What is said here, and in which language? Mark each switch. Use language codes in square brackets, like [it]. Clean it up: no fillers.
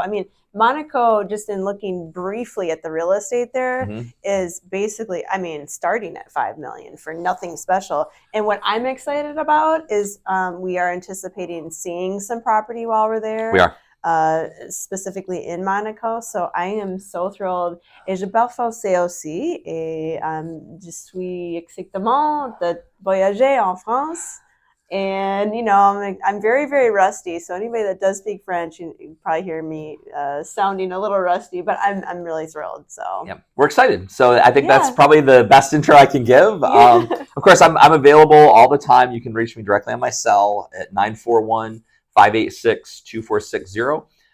[en] I mean, Monaco, just in looking briefly at the real estate there, is basically, starting at $5 million for nothing special. And what I'm excited about is we are anticipating seeing some property while we're there. We are. Specifically in Monaco. So I am so thrilled. [fr] Et je parle français aussi. Et je suis excitement de voyager en France. [en] And, I'm very, very rusty. So anybody that does speak French, you probably hear me sounding a little rusty, but I'm really thrilled. So yeah, we're excited. So I think that's probably the best intro I can give. Of course, I'm available all the time. You can reach me directly on my cell at 941-586-2460.